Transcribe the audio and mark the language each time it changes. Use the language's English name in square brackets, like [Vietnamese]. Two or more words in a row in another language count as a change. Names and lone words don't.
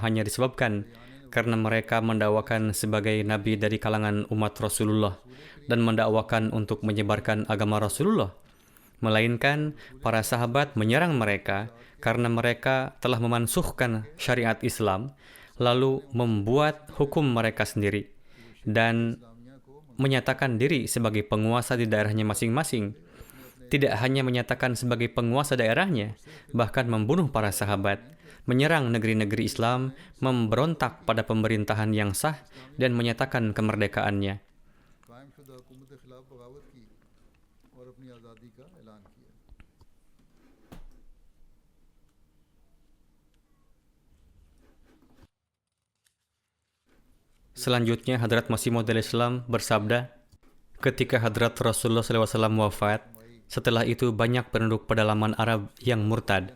[Indonesian] hanya disebabkan karena mereka mendakwakan sebagai nabi dari kalangan umat Rasulullah dan mendakwakan untuk menyebarkan agama Rasulullah, melainkan para sahabat menyerang mereka karena mereka telah memansuhkan syariat Islam, lalu membuat hukum mereka sendiri dan menyatakan diri sebagai penguasa di daerahnya masing-masing. Tidak hanya menyatakan sebagai penguasa daerahnya, bahkan membunuh para sahabat, menyerang negeri-negeri Islam, memberontak pada pemerintahan yang sah, dan menyatakan kemerdekaannya. [Urdu] قائم شدہ حکومت کے خلاف بغاوت کی اور اپنی آزادی کا اعلان کیا. [Indonesian] Selanjutnya, Hadrat Masih Maud Islam bersabda, ketika Hadrat Rasulullah SAW wafat, setelah itu banyak penduduk pedalaman Arab yang murtad.